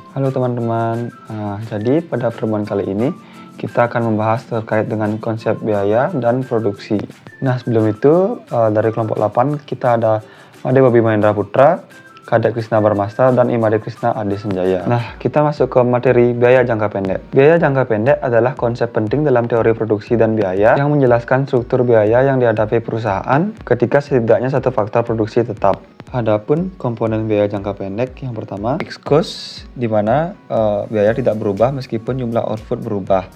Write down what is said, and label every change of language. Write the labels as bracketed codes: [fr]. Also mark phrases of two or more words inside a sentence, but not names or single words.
[id] Halo teman-teman, jadi pada pertemuan kali ini kita akan membahas terkait dengan konsep biaya dan produksi. Nah sebelum itu dari kelompok 8 kita ada Made Bobi Mahendra Putra, Kadek Krisna Barmasta, dan Imade Krisna Adi Senjaya. Nah kita masuk ke materi biaya jangka pendek. Biaya jangka pendek adalah konsep penting dalam teori produksi dan biaya yang menjelaskan struktur biaya yang dihadapi perusahaan ketika setidaknya satu faktor produksi tetap. Adapun komponen biaya jangka pendek yang pertama [en] fixed cost, [id] di mana biaya tidak berubah meskipun jumlah output berubah.